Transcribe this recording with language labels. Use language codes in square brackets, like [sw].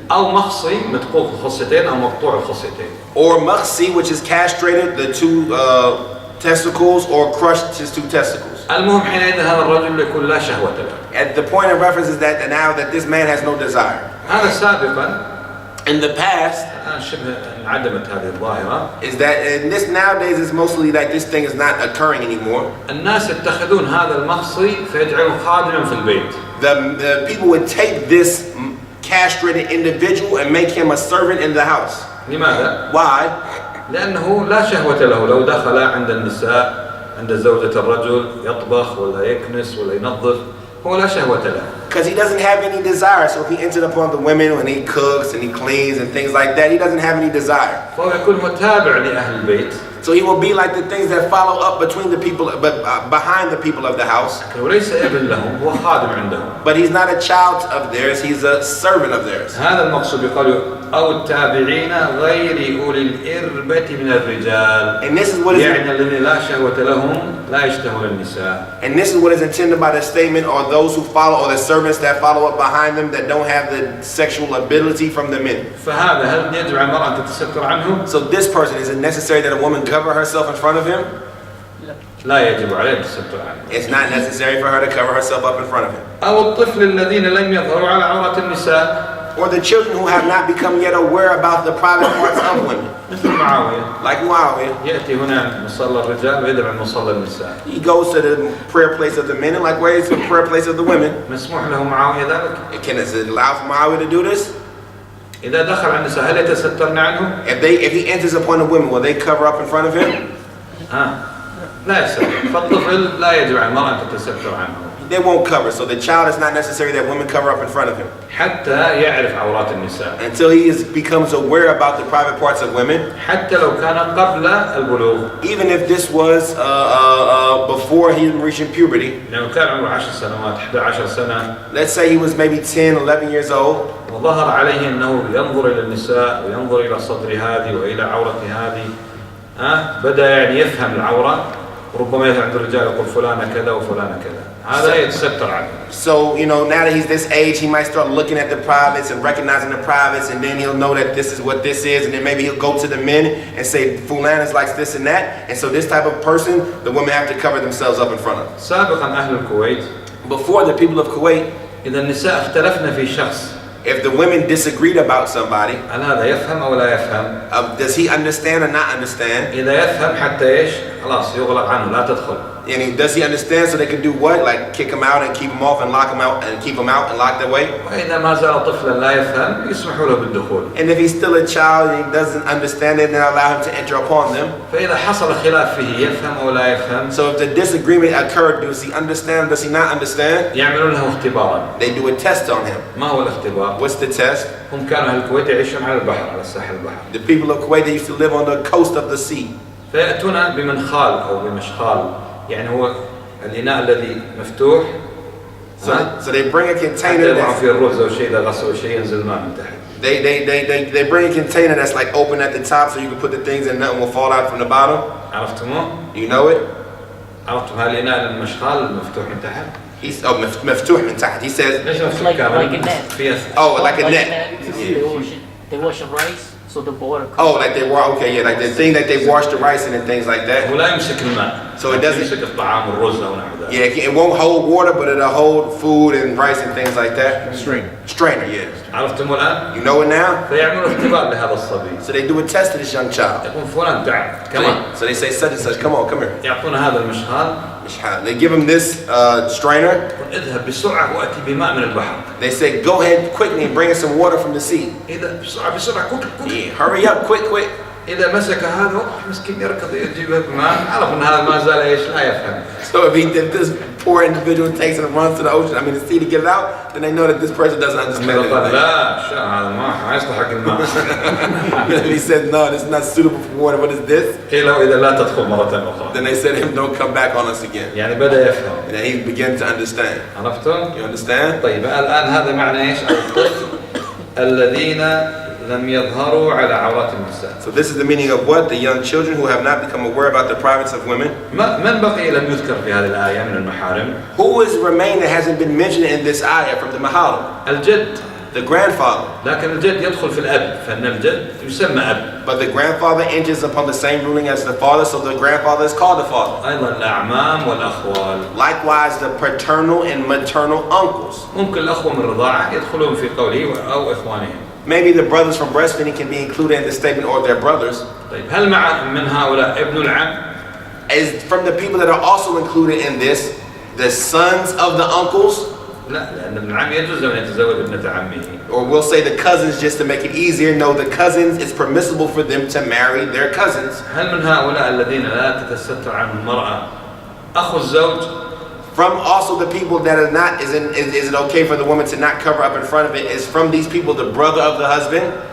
[ar] أو مخصي مدقوق الخصيتين أو مقطوع الخصيتين. [en] Or makhsi, which is castrated, the 2 testicles, or crushed his 2 testicles. [ar] المهم حينئذ هذا الرجل يكون لا شهوة له. [en] At the point of reference is that now that this man has no desire. [ar] هذا سابقا. [en] In the past, [ar] شبه انعدمت هذه الظاهرة. [en] Is that in this nowadays is mostly like this thing is not occurring anymore. [ar] الناس يتخذون هذا المخصي فيجعلون خادما في البيت. [en] The people would take this castrated individual and make him a servant in the house. [ar] لماذا؟ [en] Why? [ar] لأنه لا شهوة له. لو دخل عند النساء عند زوجة الرجل يطبخ ولا يكنس ولا ينظف هو لا شهوة له. [en] Because he doesn't have any desire. So if he entered upon the women when he cooks and he cleans and things like that, he doesn't have any desire. [ar] فهو يكون متابع لأهل البيت. [en] So he will be like the things that follow up between the people, behind the people of the house. [ar] وليس ابن لهم، هو خادم عندهم. [en] But he's not a child of theirs, he's a servant of theirs. [ar] هذا المقصود بقوله أو التابعين غير أولي الإربة من الرجال. [en] And this is what is [ar] يعني الذين لا شهوة لهم لا يشتهون النساء. [en] And this is what is intended by the statement, or those who follow, or the servants that follow up behind them that don't have the sexual ability from the men. [ar] فهذا هل يجب على المرأة أن تتستر عنه؟ [en] So this person, is it necessary that a woman cover herself in front of him? [ar] لا يجب عليه التستر عنه. [en] It's not necessary for her to cover herself up in front of him. [ar] أو الطفل الذين لم يظهروا على عورات النساء. [en] Or the children who have not become yet aware about the private parts of women. [ar] مثل معاوية. [en] Like Muawiyah. [ar] يأتي هنا مصلى الرجال ويذهب عن مصلى النساء. [en] He goes to the prayer place of the men and likewise the prayer place of the women. [ar] مسموح له معاوية ذلك؟ [en] Can it allow for Muawiyah to do this? [ar] إذا دخل على النساء هل يتسترن عنه؟ [en] If he enters upon the women, will they cover up in front of him? [ar] لا يستر. فالطفل لا يجب على المرأة أن تتستر عنه. [en] They won't cover. So the child is not necessary that women cover up in front of him. [ar] حتى يعرف عورات النساء. [en] Until he becomes aware about the private parts of women. [ar] حتى لو كان قبل البلوغ. [en] Even if this was before he reaching puberty. [ar] لو كان عمره 10 سنوات 11 سنة. [en] Let's say he was maybe 10, 11 years old. [ar] وظهر عليه أنه ينظر إلى النساء وينظر إلى صدر هذه وإلى عورة هذه. بدأ يعني يفهم العورة. ربما يفهم عند الرجال يقول فلانة كذا وفلانة كذا. هذا يتستر عنه. [en] So, now that he's this age, he might start looking at the privates and recognizing the privates, and then he'll know that this is what this is, and then maybe he'll go to the men and say, Fulan is like this and that. And so this type of person, the women have to cover themselves up in front of. [ar] سابقا أهل الكويت. [en] Before the people of Kuwait, [ar] إذا النساء اختلفن في شخص. [en] if the women disagreed about somebody, [ar] هل هذا يفهم أو لا يفهم؟ [en] does he understand or not understand? [ar] إذا يفهم حتى إيش؟ خلاص يغلق عنه لا تدخل. [en] And does he understand so they can do what? Like kick him out and keep him off and lock him out and keep him out and lock the way? [ar] وإذا ما زال طفلا لا يفهم يسمحوا له بالدخول. [en] And if he's still a child and he doesn't understand it, then allow him to enter upon them. [ar] فإذا حصل خلاف فيه يفهم أو لا يفهم. [en] So if the disagreement occurred, does he understand? Does he not understand? [ar] يعملون له اختبارا. [en] They do a test on him. [ar] ما هو الاختبار؟ [en] What's the test? [ar] هم كانوا أهل الكويت يعيشون على البحر على ساحل البحر. [en] The people of Kuwait, they used to live on the coast of the sea. [ar] فيأتون بمنخال أو بمشخال يعني هو الإناء الذي مفتوح. [en] So they bring a container. [ar] يضعوا فيه الرز أو شيء إذا غسلوا شيء ينزل الماء من تحت. [en] They bring a container that's like open at the top so you can put the things in, nothing will fall out from the bottom. [ar] عرفتموه؟ [en] Do you know it? [ar] عرفتم هالإناء المشخال المفتوح من تحت؟ [en] He's [ar] مفتوح من تحت. [en] He says. [ar] ليش مفتوح [en] Like [ar] كامل؟ [en] a net. Oh, like a net. They wash the rice so the water. Oh, like they wash. Okay, yeah, like the thing that they wash the rice in and things like that. [ar] ولا يمسك الماء. [en] So it doesn't. [ar] يمسك الطعام والرز أو نحو ذلك. [en] Yeah, it won't hold water, but it'll hold food and rice and things like that. Strainer, yeah. [ar] عرفتم الآن؟ [en] You know it now? [ar] فيعملوا اختبار لهذا الصبي. [en] So they do a test to this young child. [ar] يقول فلان تعال كمان. [en] So they say such and such, come on, come here. [ar] يعطونا هذا المشخال. [en] They give him this strainer. [ar] اذهب بسرعة وأتي بماء من البحر. [en] They say go ahead quickly and bring us some water from the sea. [ar] إذا بسرعة [en] quick. Yeah, hurry up, quick. [ar] إذا مسك هذا مسكين يركض يجيب الماء عرف أن هذا ما زال إيش لا يفهم. [en] So if this poor individual takes and runs to the ocean, the sea to get it out, then they know that this person doesn't understand anything. [ar] لا شو هذا ما يستحق الماء. [en] He said no, this is not suitable for water. What is this? [ar] قيل إذا لا تدخل مرة أخرى. [en] Then they said to him, don't come back on us again. [ar] يعني بدأ يفهم. [en] And then he began to understand. [ar] عرفتم؟ [en] You understand? [ar] طيب الآن هذا معنى إيش؟ الطفل الذين لم يظهروا على عورات النساء. [en] So this is the meaning of what? The young children who have not become aware about the privates of women. [ar] من بقي لم يذكر في هذه الآية من المحارم؟ [en] Who is remained that hasn't been mentioned in this ayah from the Maḥhad? [ar] الجد. [en] The grandfather. [ar] لكن الجد يدخل في الأب فإن الجد يسمى أب. [en] But the grandfather enters upon the same ruling as the father, so the grandfather is called the father. [ar] أيضا الأعمام والأخوال. [en] Likewise, the paternal and maternal uncles. [ar] ممكن الأخوة من الرضاعة يدخلون في قوله أو إخوانهم. [en] Maybe the brothers from breastfeeding can be included in the statement, or their brothers. [ar] طيب هل مع من هؤلاء ابن العم؟ [en] As from the people that are also included in this, the sons of the uncles. [ar] لا لأن ابن العم يجوز أن يتزوج ابنة عمه. [en] Or we'll say the cousins just to make it easier. No, the cousins, it's permissible for them to marry their cousins. [ar] هل من هؤلاء الذين لا تتستر عنهم المرأة أخو الزوج؟ [en] From also the people that are not, is it okay for the woman to not cover up in front of it? Is from these people the brother of the husband?